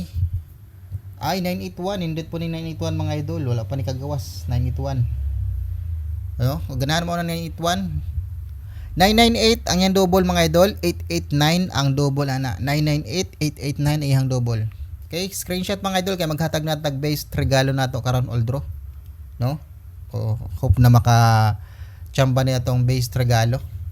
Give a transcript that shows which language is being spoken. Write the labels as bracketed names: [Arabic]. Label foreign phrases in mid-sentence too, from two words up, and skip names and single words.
[Cebuano] Ay 981, [Filipino] hindi po [Cebuano] ni 981 mga idol, wala pa ni kagawas 981. Ano? Ganahan mo na 981. 998 ang yang double mga idol, 889 ang double ana. 998 889 ay ang double. Okay, screenshot mga idol kay maghatag na tag base regalo nato karon [English] all draw, [Cebuano] no? O hope na maka chamba niya tong base regalo.